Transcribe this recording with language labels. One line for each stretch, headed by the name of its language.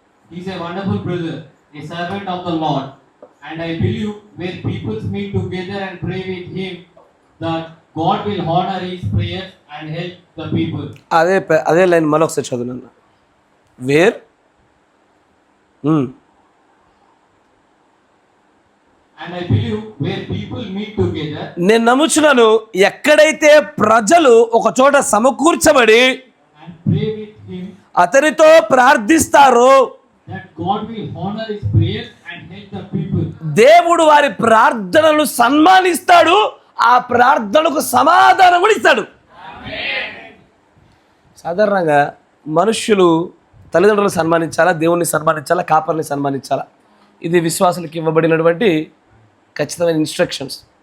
English: He's a wonderful brother, a servant of the Lord, and I believe where people meet together and pray with him, that God will honor his prayers and help the people.
Telugu: అదే line మరొకసారి చదువునన్నా. Wear
English: And I believe where people meet together.
Telugu: నేను నమ్ముచున్నాను, ఎక్కడైతే ప్రజలు ఒక చోట సమకూర్చబడి
English: And pray with him.
Telugu: అతనితో ప్రార్థిస్తారో,
English: That God will honor his prayers and help the people.
Telugu: దేవుడు వారి ప్రార్థనలు సన్మానిస్తాడు, ఆ ప్రార్థనకు సమాధానం కూడా ఇస్తాడు. సాధారణంగా మనుష్యులు తల్లిదండ్రులు సన్మానించాలా, దేవుణ్ణి సన్మానించాలా, కాపర్ని సన్మానించాలా, ఇది విశ్వాసులకు ఇవ్వబడినటువంటి ఖచ్చితమైన ఇన్స్ట్రక్షన్స్.